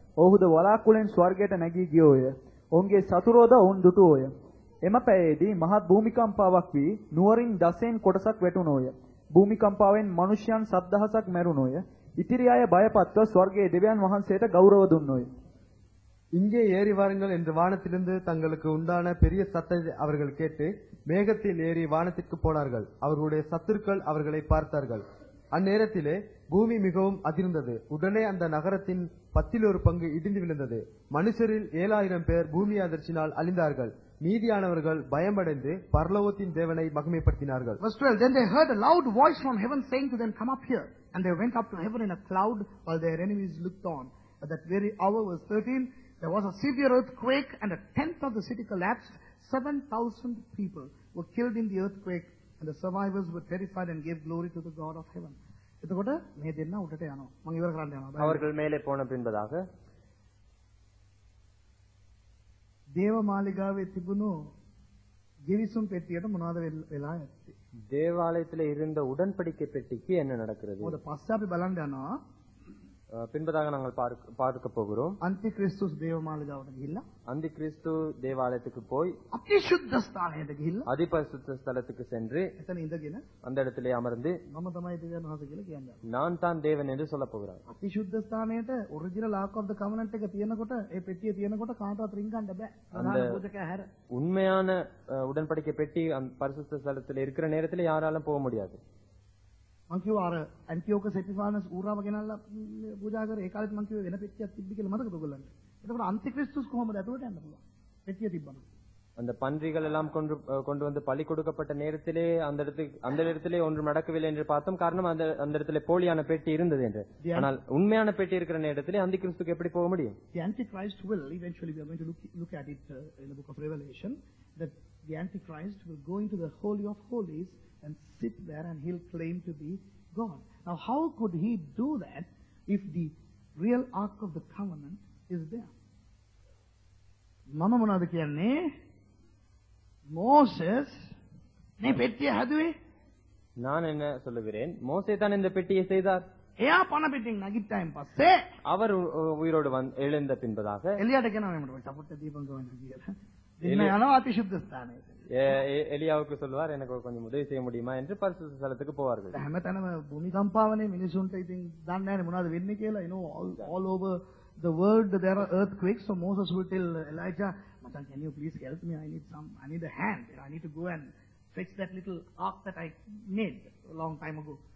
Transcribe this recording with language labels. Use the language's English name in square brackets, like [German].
[Sinhala] ඔහුද වලාකුළෙන් ස්වර්ගයට නැගී ගියෝය. ඔවුන්ගේ සතුරෝද ඔවුන් දුටුවෝය. එම පැයේදී මහත් භූමිකම්පාවක් වී නුවරින් දසෙන් කොටසක් වැටුණෝය. භූමිකම්පාවෙන් මනුෂ්‍යයන් 7,000ක් මැරුණෝය. ඉතිරි අය බයපත්ව ස්වර්ගයේ දෙවියන් වහන්සේට ගෞරව දුන්නෝය. [Tamil] இங்கே ஏறி வாருங்கள் என்று வானத்திலிருந்து தங்களுக்கு உண்டான பெரிய சத்தத்தை அவர்கள் கேட்டு மேகத்தில் ஏறி வானத்திற்கு போனார்கள். அவர்களுடைய சத்துருக்கள் அவர்களை பார்த்தார்கள். அந்நேரத்திலே பூமி மிகவும் அதிர்ந்தது. உடனே அந்த நகரத்தின் 10% இடிந்து விழுந்தது. மனுஷரில் 7,000 பேர் பூமி அதிர்ச்சினால் அழிந்தார்கள். மீதியானவர்கள் பயமடைந்து பரலோகத்தின் தேவனை மகிமைப்படுத்தினார்கள். [English] Verse 12, then they heard a loud voice from heaven saying to them, come up here. And they went up to heaven in a cloud while their enemies looked on. At that very hour, verse 13, there was a severe earthquake, and 1/10 of the city collapsed. 7,000 people were killed in the earthquake, and the survivors were terrified and gave glory to the God of heaven. [Sinhala] එතකොට මේ දෙන්න උඩට යනවා. මම ඉවර කරන්න යනවා. [Tamil] அவர்கள் மேலே போன பின்பதாக [Sinhala] දේවමාලිගාවේ තිබුණු ගෙවිසුම් පෙට්ටියට මොනවද වෙලා ඇත්තේ? [Tamil] தேவாலயத்தில் இருந்த உடன்படிக்கை பெட்டிக்கு என்ன நடக்கிறது? [Sinhala] මොකද පස්සේ අපි බලන්න යනවා. [Tamil] பின்பதாக நாங்கள் பார்க்க போகிறோம். [Sinhala] අන්ති ක්‍රිස්තුස් දේවමාලිගාවට ගිහිල්ලා [Tamil] அந்தி கிறிஸ்து தேவாலயத்துக்கு போய் [Sinhala] අතිශුද්ධ ස්ථානයට ගිහිල්ලා [Tamil] அதிபரிசுத்த ஸ்தலத்துக்கு சென்று [Sinhala] එතන ඉඳගෙන [Tamil] அந்த இடத்திலே அமர்ந்து [Sinhala] මම තමයි දෙවියන් වහන්සේ කියලා කියන්නේ. [Tamil] நான் தான் தேவன் என்று சொல்ல போகிறார். [Sinhala] අතිශුද්ධ ස්ථානයට [English] original ark of the covenant [Sinhala] එක තියෙනකොට ඒ පෙට්ටිය තියෙනකොට කාටවත් රින් ගන්න බෑ. ප්‍රධාන පූජකයා හැර. [Tamil] உண்மையான உடன்படிக்கை பெட்டி பரிசுத்த ஸ்தலத்தில் இருக்கிற நேரத்தில் யாராலும் போக முடியாது. [Sinhala] මං කිව්වා අර ඇන්ටිෝකස් එපිෆානස් ඌරාව ගෙනල්ලා පූජා කරේ. ඒ කාලෙත් මං කිව්වේ වෙන පෙට්ටියක් තිබ්බි කියලා මතකද ඔයගොල්ලන්ට? එතකොට අන්තික්‍රිස්තුස් කොහොමද ඇතුළට යන්න පුළුවන්? පෙට්ටිය තිබ්බම. [Tamil] அந்த பன்றிகள் எல்லாம் கொண்டு வந்து பலி கொடுக்கப்பட்ட நேரத்திலே அந்த இடத்திலே ஒன்றும் நடக்கவில்லை என்று பார்த்தோம். காரணம் அந்த இடத்திலே போலியான பெட்டி இருந்தது என்று. ஆனால் உண்மையான பெட்டி இருக்கிற நேரத்திலே அந்தி கிறிஸ்துக்கு எப்படி போக முடியும்? [English] The Antichrist will eventually, we are going to look at it in the book of Revelation, that the Antichrist will go into the Holy of Holies and sit there and he'll claim to be God. Now, how could he do that if the real Ark of the Covenant is there? [Sinhala] මම මොනවද කියන්නේ? Moses මේ පෙට්ටිය හැදුවේ. [Tamil] நான் என்ன சொல்லுகிறேன், மோசே தான் இந்த பெட்டியை செய்தார். [Sinhala] එයා පණ පිටින් නැගිට්ටායින් පස්සේ [Tamil] அவர் உயிரோடு எழுந்த பின்பதாக [Sinhala] එලියට කියනවා මට සපෝට් දීපන් ගවන්න කියලා. දෙන්න යනවා අතිශුද්ධ ස්ථානයට. [Tamil] எலியாவுக்கு சொல்லுவார், எனக்கு கொஞ்சம் உதவி செய்ய முடியுமா என்று பரிசுத்த ஸ்தலத்துக்கு போவார்கள். [Sinhala] හැමතැනම භූමිකම්පාවනේ මිනිසුන්ට ඉතින් දන්නේ නැහැ මොනවද වෙන්නේ කියලා. [English] You know, all over the world there are earthquakes. So Moses will tell Elijah, "Matan, can you please help me? I need a hand. I need to go and fix that little ark that I made a long time ago."